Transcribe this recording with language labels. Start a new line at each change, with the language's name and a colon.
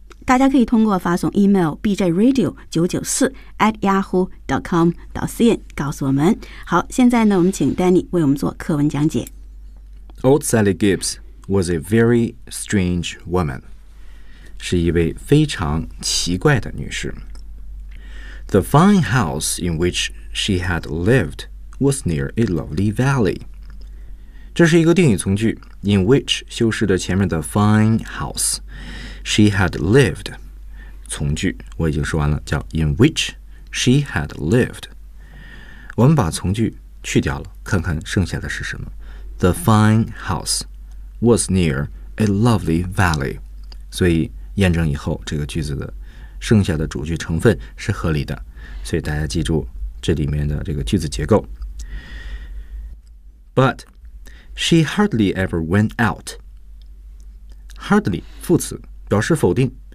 Chinese: 大家可以通过发送 email bjradio994@yahoo.com.cn 告诉我们。好，现在呢，我们请 Danny 为我们做课文讲解。
English: Old Sally Gibbs was a very strange woman.
Chinese: 是一位非常奇怪的女士。
English: The fine house in which she had lived was near a lovely valley.
Chinese: 这是一个定语从句 ,
English: in which
Chinese: 修饰的前面的 fine house.
English: She had lived,
Chinese: 从句我已经说完了，叫
English: in which she had lived.
Chinese: 我们把从句去掉了，看看剩下的是什么。
English: The fine house was near a lovely valley.
Chinese: 所以验证以后，这个句子的剩下的主句成分是合理的。所以大家记住这里面的这个句子结构。
English: But she hardly ever went out. Hardly,
Chinese: 副词。表示否定。